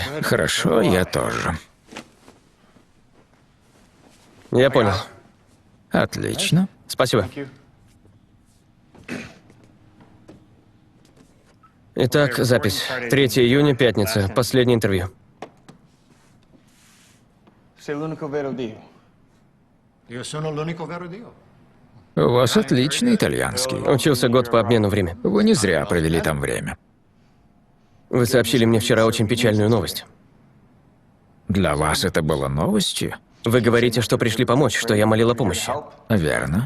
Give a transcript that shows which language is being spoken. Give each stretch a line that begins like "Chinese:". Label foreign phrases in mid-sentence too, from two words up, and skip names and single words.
Russian: Хорошо, я тоже. Я понял. Отлично. Спасибо. Итак, запись. 3 июня, пятница. Последнее интервью.
Italian: Sei l'unico vero Dio. Io sono l'unico vero Dio.
Russian: У вас отличный итальянский. Учился год по обмену время. Вы не зря провели там время. Вы сообщили мне вчера очень печальную новость. Для вас это было новостью? Вы говорите, что пришли помочь, что я молил о помощи. Верно.